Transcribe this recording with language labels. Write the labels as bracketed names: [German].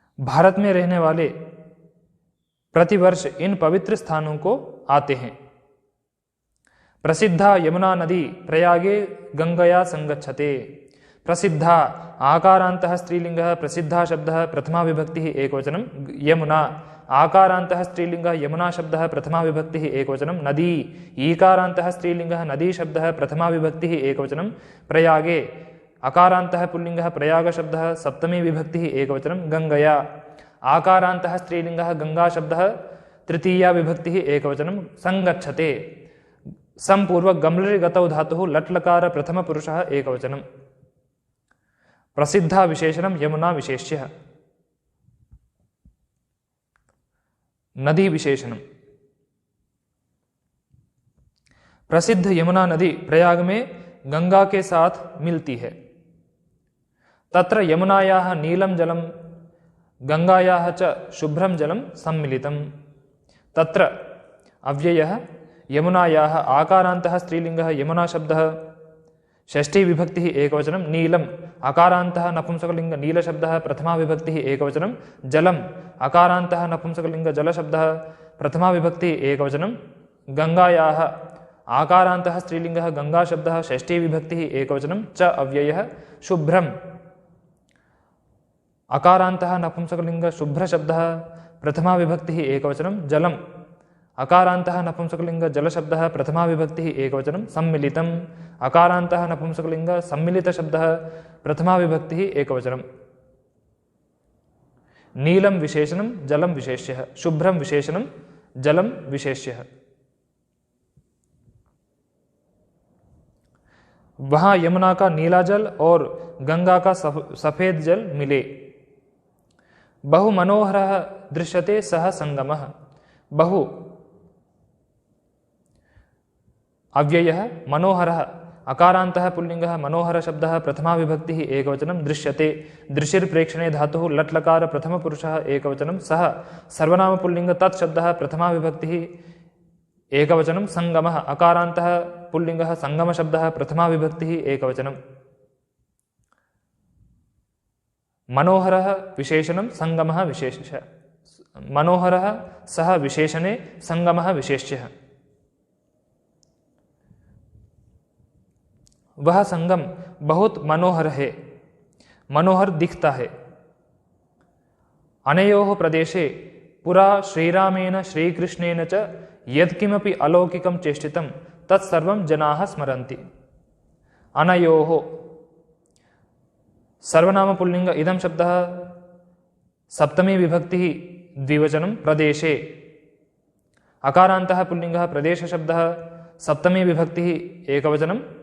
[Hindi] भारत में रहने वाले प्रतिवर्ष इन पवित्र स्थानों को आते हैं। [Sanskrit] प्रसिद्धा यमुना नदी प्रयागे गंगया संगच्छते। प्रसिद्धा आकारान्तः स्त्रीलिङ्गः प्रसिद्धा शब्दः प्रथमा विभक्तिः एकवचनं, यमुना आकारान्तः स्त्रीलिङ्गः यमुना शब्दः प्रथमा विभक्तिः एकवचनं, नदी ईकारान्तः स्त्रीलिङ्गः नदी शब्दः प्रथमा विभक्तिः एकवचनं, प्रयागे अकारान्तः पुल्लिङ्गः प्रयाग शब्दः सप्तमी विभक्तिः एकवचनं, गंगया आकारान्तः स्त्रीलिङ्गः गंगा शब्दः तृतीया विभक्तिः एकवचनं, संगच्छते संपूर्वक गम्लि गतौ धातुः लट्लकार प्रथमपुरुषः एकवचनं। प्रसिद्धा विशेषणं यमुना विशेष्यः। नदी विशेषणं। [Hindi] प्रसिद्ध यमुना नदी प्रयाग में गंगा के साथ मिलती है। [Sanskrit] तत्र यमुनायाः नीलं जलं गंगायाः च शुभ्रं जलं सम्मिलितं। तत्र अव्ययः यमुनायाः आकारान्तः स्त्रीलिङ्गः यमुना शब्दः षष्ठी विभक्तिः एकवचनं, नीलम् अकारान्तः नपुंसकलिङ्ग नीलशब्दः प्रथमा विभक्तिः एकवचनं, जलम् अकारान्तः नपुंसकलिङ्ग जलशब्दः प्रथमा विभक्तिः एकवचनं, गंगायाः आकारान्तः स्त्रीलिङ्गः गंगाशब्दः षष्ठी विभक्तिः एकवचनं च अव्ययः शुभ्रं अकारान्तः नपुंसकलिङ्गः शुभ्रशब्दः प्रथमा विभक्तिः एकवचनं जलम् अकारान्तः नपुंसकलिङ्गः जलशब्दः प्रथमा विभक्तिः एकवचनं सम्मिलितम् अकारान्तः नपुंसकलिङ्गः सम्मिलितशब्दः प्रथमा विभक्तिः एकवचनं नीलं विशेषणं जलं विशेष्यः शुभ्रं विशेषणं जलं विशेष्यः। [Hindi] वहाँ यमुना का नीला जल और गंगा का सफेद जल मिले। [Sanskrit] बहु मनोहरः दृश्यते सः संगमः। बहु अव्ययः मनोहरः अकारान्तः पुल्लिङ्गः मनोहर शब्दः प्रथमा विभक्तिः एकवचनं दृश्यते दृशिर् प्रेक्षणे धातुः लट् लकार प्रथमपुरुषः एकवचनं सः सर्वनाम पुल्लिङ्ग तत् शब्दः प्रथमा विभक्तिः एकवचनं संगमः अकारान्तः पुल्लिङ्गः संगम शब्दः प्रथमा विभक्तिः एकवचनं मनोहरः विशेषणं संगमः विशेष्यः मनोहरः सः विशेषणे संगमः विशेष्यः। [Hindi] वह संगम बहुत मनोहर है मनोहर दिखता है। [Sanskrit] अनयोः प्रदेशे पुरा श्रीरामेण श्रीकृष्णेन च यत्किमपि अलौकिकं चेष्टितं तत्सर्वं जनाः स्मरन्ति। अनयोः सर्वनाम पुल्लिंग इदं शब्दः सप्तमी विभक्तिः द्विवचनं प्रदेशे अकारान्तः पुल्लिङ्गः प्रदेश शब्दः सप्तमी विभक्तिः एकवचनं